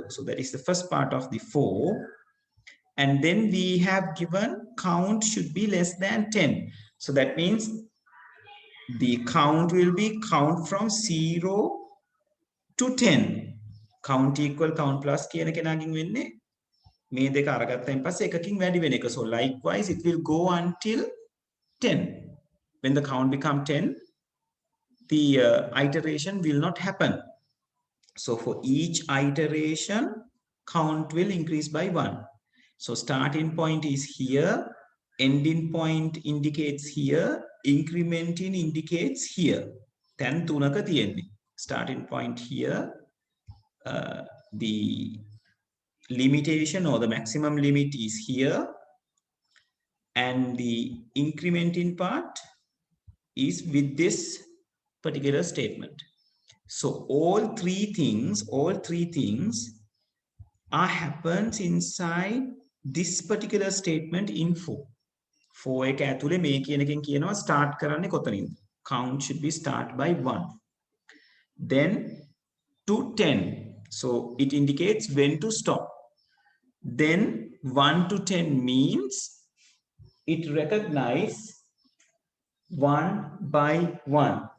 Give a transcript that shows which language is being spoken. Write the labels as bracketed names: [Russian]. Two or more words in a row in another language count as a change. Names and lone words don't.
[English] So that is the first part of the for. And then we have given count should be less than 10. So that means the count will be count from 0 to 10. Count equal count plus [Sinhala] කියන කෙනාගෙන් වෙන්නේ මේ දෙක අරගත්තයින් පස්සේ එකකින් වැඩි වෙන එක. [English] So likewise it will go until 10. When the count become 10, the iteration will not happen. So for each iteration, count will increase by 1. So starting point is here, ending point indicates here, incrementing indicates here. [Sinhala] තැන් තුනක තියෙන්නේ. [English] Starting point here, the limitation or the maximum limit is here, and the incrementing part is with this particular statement. So all three things are happens inside this particular statement in for. [Sinhala] For එක ඇතුලේ මේ කියන එකෙන් කියනවා start කරන්නේ කොතනින්ද? [English] Count should be start by 1. Then to 10. So it indicates when to stop. Then 1 to 10 means it recognizes 1 by 1.